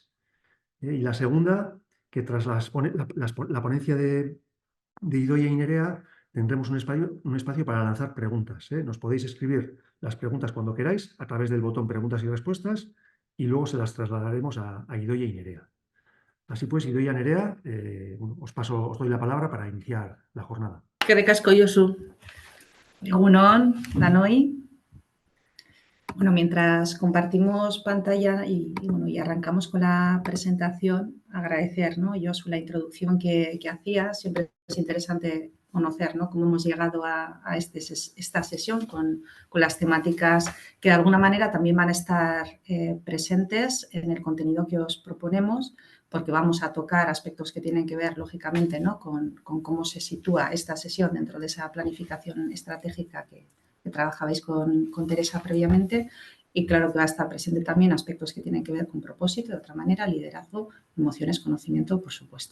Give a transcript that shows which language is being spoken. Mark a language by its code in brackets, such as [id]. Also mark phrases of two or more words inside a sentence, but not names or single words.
[es] Y la segunda, que tras la ponencia de Idoia y Nerea tendremos un espacio para lanzar preguntas. Nos podéis escribir las preguntas cuando queráis a través del botón preguntas y respuestas y luego se las trasladaremos a Idoia y Nerea. Así pues, Idoia y Nerea, os doy la palabra para iniciar la jornada. [eu] Eskerrik asko, Josu. Egun on, danoi. [es] Bueno, mientras compartimos pantalla y arrancamos con la presentación, agradecer, ¿no, Josu, la introducción que hacías. Siempre es interesante conocer, ¿no?, cómo hemos llegado a esta sesión con las temáticas que de alguna manera también van a estar presentes en el contenido que os proponemos, porque vamos a tocar aspectos que tienen que ver, lógicamente, ¿no?, con cómo se sitúa esta sesión dentro de esa planificación estratégica que trabajabais con Teresa previamente, y claro que va a estar presente también aspectos que tienen que ver con propósito, de otra manera, liderazgo, emociones, conocimiento, por supuesto.